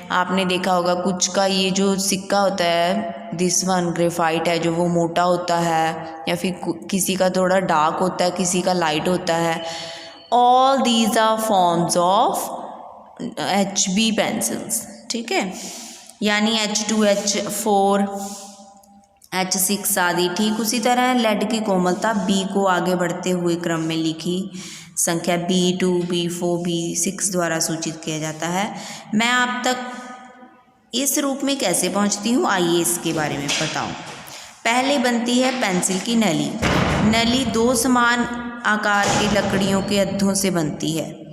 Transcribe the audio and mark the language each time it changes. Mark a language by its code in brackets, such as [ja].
[hi] आपने देखा होगा कुछ का ये जो सिक्का होता है, [en] this one [hi] ग्रेफाइट है जो वो मोटा होता है, या फिर किसी का थोड़ा डार्क होता है, किसी का लाइट होता है। [en] All these are forms of HB pencils. [hi] ठीक है। यानी H2, H4, H6 आदि। ठीक उसी तरह लेड की कोमलता B को आगे बढ़ते हुए क्रम में लिखी संख्या B2, B4, B6 द्वारा सूचित किया जाता है। मैं आप तक इस रूप में कैसे पहुंचती हूँ, आइए इसके बारे में बताऊं। पहले बनती है पेंसिल की नली। नली 2 समान आकार की लकड़ियों के अद्धों से बनती है।